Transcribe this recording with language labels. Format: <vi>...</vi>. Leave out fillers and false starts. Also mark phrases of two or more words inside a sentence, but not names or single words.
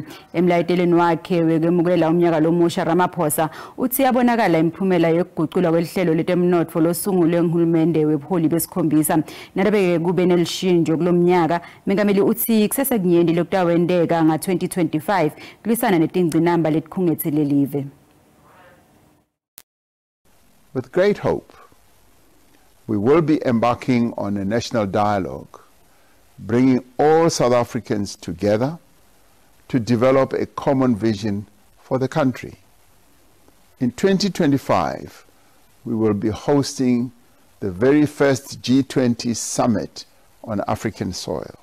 <ss>Emlayitelweni wakhe wekwemukela umnyaka lomusha, Ramaphosa uthi yabonakala imiphumela yokuguqulwa kwelihlelo letemnotfo losungulwe nguhulumende webuholi besikhombisa. Nalobe kube nelishintsho kulomnyaka, Mengameli uthi kusesekunyenti lokutawendeka nga 2025 kulisana netingcinamba letikhungethele live.</ss> <en>With great hope, we will be embarking on a national dialogue, bringing all South Africans together to develop a common vision for the country. In 2025, we will be hosting the very first G20 summit on African soil.</en>